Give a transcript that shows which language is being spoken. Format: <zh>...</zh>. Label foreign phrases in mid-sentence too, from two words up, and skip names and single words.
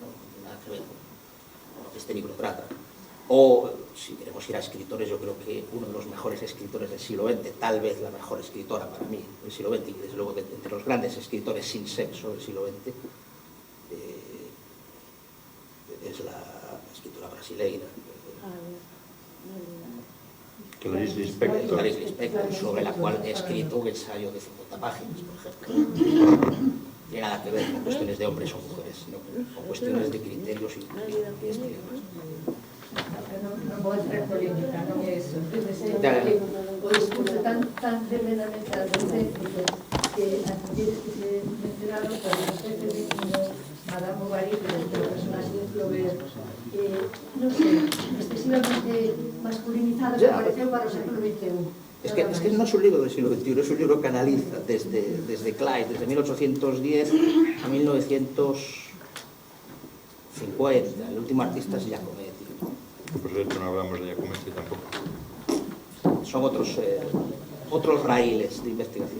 <es>No tiene nada que ver con lo que este libro trata. O, si queremos ir a escritores, yo creo que uno de los mejores escritores del siglo XX, tal vez la mejor escritora para mí del siglo XX, y desde luego entre los grandes escritores sin sexo del siglo XX, es la escritora brasileira. Clarice Lispector. Clarice Lispector, sobre la cual he escrito un ensayo de 50 páginas, por ejemplo. No tiene nada que ver con cuestiones de hombres o mujeres, sino con cuestiones de criterios y estilos.</es> <gl>Non vou entrar en polémica, non é eso. O discurso tan tremendamente adolescente que as mulleres que se mencionaron,</gl> <es>por los jefes de Madame Bovary,</es> <gl>pero o personaxe de Flaubert, non sei, excesivamente masculinizadas, que apareceu para o século XXI.</gl> <es>Es que no es un libro del siglo XXI, es un libro que analiza desde Kleist, desde 1810 a 1950. El último artista es Giacometti. Por cierto, no hablamos de Giacometti tampoco. Son otros raíles de investigación.</es>